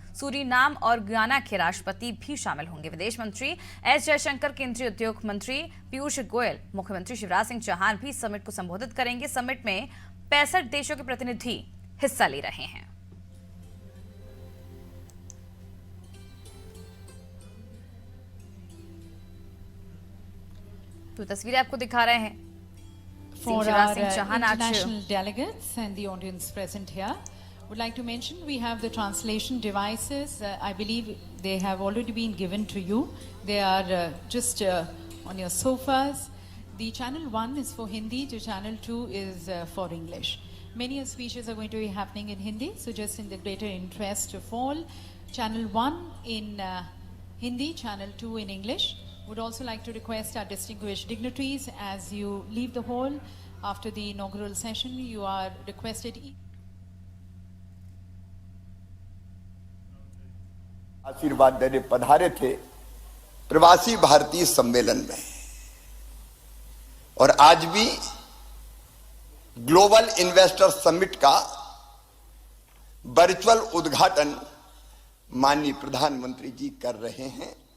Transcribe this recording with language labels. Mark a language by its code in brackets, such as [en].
[hi] Suriname और Guyana के राष्ट्रपति भी शामिल होंगे। विदेश मंत्री एस जयशंकर, केंद्रीय उद्योग मंत्री पीयूष गोयल, मुख्यमंत्री शिवराज सिंह चौहान भी समिट को संबोधित करेंगे। समिट में 65 देशों के प्रतिनिधि हिस्सा ले रहे हैं। तो तस्वीरें आपको दिखा रहे हैं। [en] For our international delegates and the audience present here, would like to mention we have the translation devices. I believe they have already been given to you. They are just on your sofas. The channel 1 is for Hindi, the channel 2 is for English. Many speeches are going to be happening in Hindi, so just in the greater interest of all, channel 1 in Hindi, channel 2 in English. Would also like to request our distinguished dignitaries, as you leave the hall after the inaugural session, you are requested. [hi] आशीर्वाद देने पधारे थे प्रवासी भारतीय सम्मेलन में, और आज भी ग्लोबल इन्वेस्टर समिट का वर्चुअल उद्घाटन माननीय प्रधानमंत्री जी कर रहे हैं।